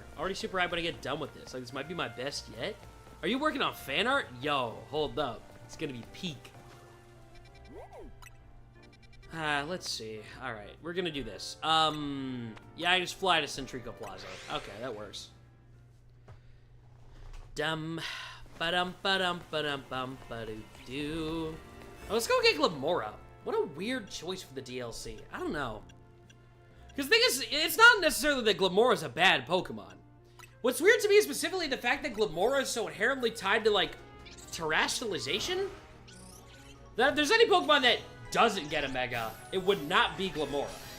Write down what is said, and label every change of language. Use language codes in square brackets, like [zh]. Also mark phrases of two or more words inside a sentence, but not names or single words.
[en] Already super hyped when I get done with this. Like, this might be my best yet. Are you working on fan art? Yo, hold up. It's gonna be peak. Let's see. Alright, we're gonna do this. Yeah, I just fly to Centrico Plaza. Okay, that works. Dum, ba-dum, ba-dum, ba-dum, bum, ba-doo-doo. Oh, let's go get Glamora. What a weird choice for the DLC. I don't know. Because the thing is, it's not necessarily that Glamora is a bad Pokemon. What's weird to me is specifically the fact that Glamora is so inherently tied to, like, terrestrialization. That if there's any Pokemon that doesn't get a Mega, it would not be Glamora.